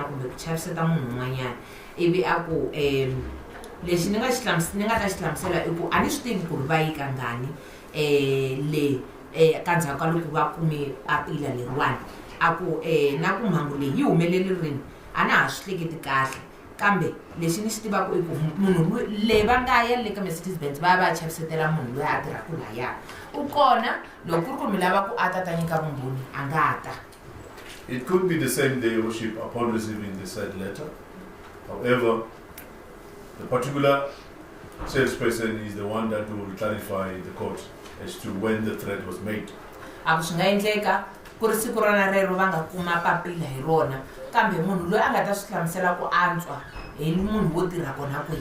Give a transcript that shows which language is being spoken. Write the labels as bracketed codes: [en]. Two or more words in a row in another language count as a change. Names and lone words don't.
[ts] kumbe ku chaviseta munhu un'wanyana ivi a ku lexi ni nga ta xi hlamusela I ku a ni swi tivi ku ri va yi kangani le ka ndzhaku ka loko va kume papila leriwani a ku na ku mhangu leyi yi humelele rini a na ha swi hleketi kahle kambe lexi ni xi tivaka I ku munhu le va nga ya le ka Mercedes-Benz va va chavisetela munhu loyi a tirhaka laya u kona loko ku ri ku mi lava ku a ta nyika vumbhoni a nga ta. [en] It could be the same day worship upon receiving the said letter. However, the particular salesperson is the one that will clarify the court as to when the threat was made. [ts] A swi nga endleka ku ri siku rona rero va nga kuma papila hi rona kambe munhu loyi a nga ta swi hlamusela ku antswa hi munhu wo tirha kona kwihi.